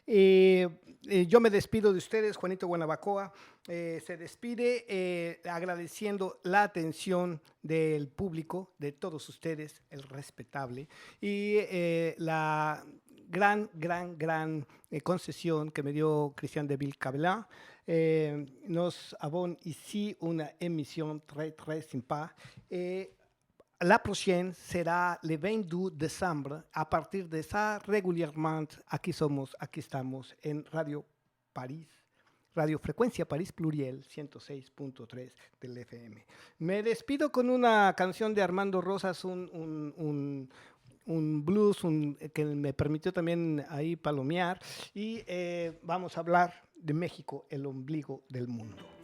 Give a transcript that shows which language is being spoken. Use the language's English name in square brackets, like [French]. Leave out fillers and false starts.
[Spanish] Yo me despido de ustedes, Juanito Guanabacoa. Se despide agradeciendo la atención del público, de todos ustedes, el respetable, y la gran concession que me dio Christian Deville Cabellin. [French] Nous avons ici une émission très sympa. La prochaine sera le 22 décembre. A partir de ça, régulièrement, [Spanish] aquí somos, aquí estamos en Radio París, Radio Frecuencia París Pluriel 106.3 del FM. Me despido con una canción de Armando Rosas, un blues que me permitió también ahí palomear, y vamos a hablar de México, el ombligo del mundo.